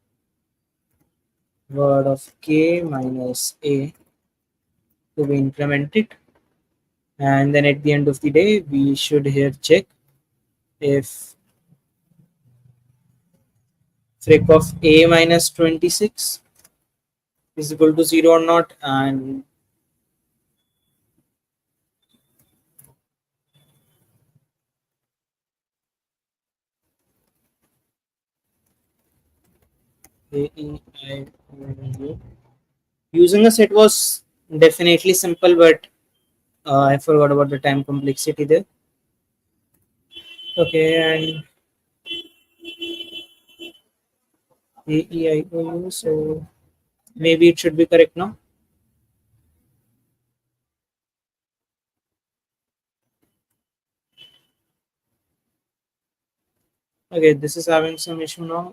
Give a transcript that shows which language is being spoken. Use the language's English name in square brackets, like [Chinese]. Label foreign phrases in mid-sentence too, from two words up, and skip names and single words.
[English] word of k minus a to be incremented, and then at the end of the day we should here check if fric of a minus 26 is equal to 0 or not, and a, e, I, o, u. Using a set was definitely simple, but I forgot about the time complexity there. Okay, and a, e, I, o, u. So maybe it should be correct now. Okay, this is having some issue now.